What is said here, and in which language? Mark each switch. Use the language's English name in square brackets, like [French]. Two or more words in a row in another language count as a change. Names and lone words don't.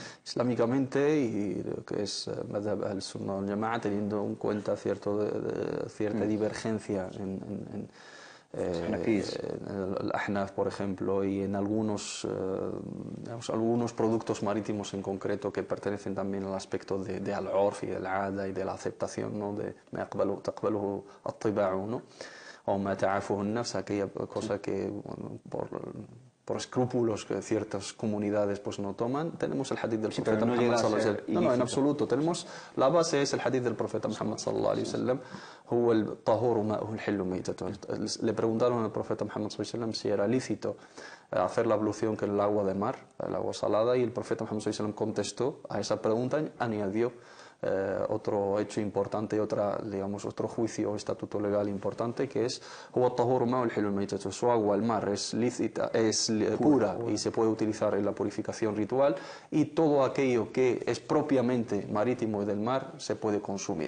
[Spanish] Islámicamente, y lo que es [Arabic] مذهب السنة الجماعة, [Spanish] teniendo en cuenta cierta divergencia el Ahnaf, por ejemplo, y en algunos productos marítimos en concreto que pertenecen también al aspecto de al-urf y del ada y de la aceptación, ¿no? [Arabic] De ما تقبله الطباع, ¿no? O ما تعافه النفس, [Spanish] aquella cosa que por escrúpulos que ciertas comunidades pues no toman. Tenemos el hadith del profeta Muhammad [Arabic] صلى الله عليه وسلم. [Spanish] No, en absoluto. Tenemos, la base es el hadith del profeta Muhammad [Arabic] صلى الله عليه وسلم. هو الطهور ماؤه الحل ميتته. [Spanish] Le preguntaron al profeta Muhammad [Arabic] صلى الله عليه وسلم [Spanish] si era lícito hacer la ablución con el agua de mar, el agua salada, y el profeta Muhammad [Arabic] صلى الله عليه وسلم [Spanish] contestó a esa pregunta, añadió otro hecho importante, otro juicio o estatuto legal importante, que es su agua, el mar, es lícita, es pura y se puede utilizar en la purificación ritual, y todo aquello que es propiamente marítimo y del mar se puede consumir.